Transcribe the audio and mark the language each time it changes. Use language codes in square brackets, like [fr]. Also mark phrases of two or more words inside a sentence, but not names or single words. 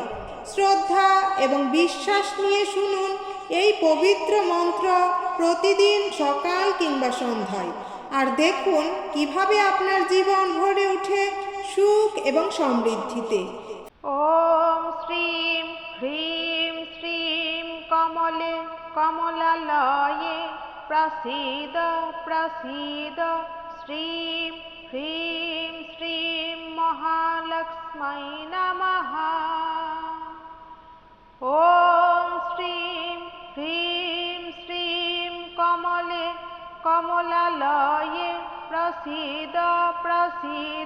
[bn] শ্রদ্ধা এবং বিশ্বাস নিয়ে শুনুন এই পবিত্র মন্ত্র প্রতিদিন সকাল কিংবা সন্ধ্যায়, আর দেখুন কিভাবে আপনার জীবন ভরে ওঠে সুখ এবং সমৃদ্ধিতে। [sa] ওম শ্রীম হ্রিম শ্রীম কমলে কমলালয়ে প্রসীদ প্রসীদ। শ্রীম হ্রিম শ্রীম মহালক্ষ্মী নমঃ। ওম শ্রীম হ্রিম শ্রীম কমলে কমলালয়ে প্রসীদ প্রসীদ।